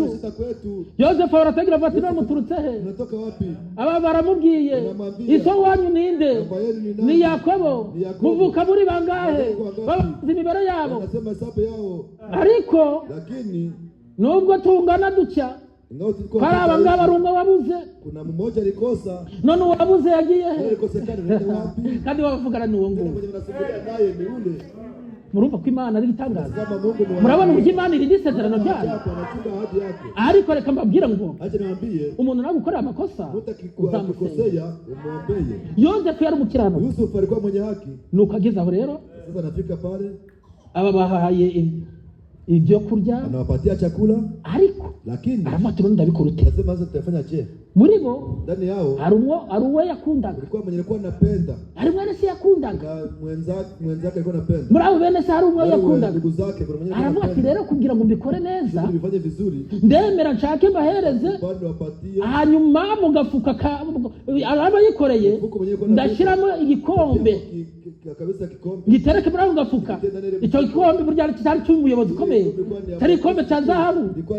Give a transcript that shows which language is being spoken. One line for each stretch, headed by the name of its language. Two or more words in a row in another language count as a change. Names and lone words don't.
Kinyarwanda: Yosefu arategera avuga ati none muturutse he? Aba baramubwiye iso wanyu ninde? Ni Yakobo. Muvuka muri bangahe? Bazi imibare yabo, ariko nubwo tungana dutya hari abangaba ari umwe wabuze.
Swahili: Kuna mmoja alikosa,
Kinyarwanda: none uwabuze yagiye he? Kandi wavugana n'uwo nguwo. Murumva ko Imana ari itangaza. Murabona uburyo Imana iri isezerano ryayo. Ariko reka mbabwira ngo umuntu nagukorera amakosa uzamusengera. Yosefu yari umukiranuka,
Swahili: Yusufu alikuwa mwenye haki.
Kinyarwanda: Nuko ageze aho rero
Swahili: sasa anafika pale,
Kinyarwanda: aba bahaye ibyo kurya,
Swahili: anawapatia chakula,
Kinyarwanda: ariko
Swahili: lakini
Kinyarwanda: aravuga ati ndabikora ute?
Swahili: Nasema sasa tutafanya je?
Kinyarwanda: Muri bo
Swahili: ndani yao
Kinyarwanda: ari uwo yakundaga,
Swahili: alikuwa mwenye alikuwa anapenda,
Kinyarwanda: ari mwene se yakundaga,
Swahili: mwenzake alikuwa anapenda.
Kinyarwanda: Muri abo bene se hari umwe yakundaga,
Swahili: ndugu zake kuna mwenye
Kinyarwanda: aravuga ati rero kugira ngo mbikore neza,
Swahili: bifanye vizuri,
Kinyarwanda: ndemera nshake mbahereze, hanyuma mugafuka araba yikoreye ndashiramo igikombe gitereke muri ako gafuka. Icyo gikombe burya cyari cy'umuyobozi ukomeye, cyari igikombe cya zahabu.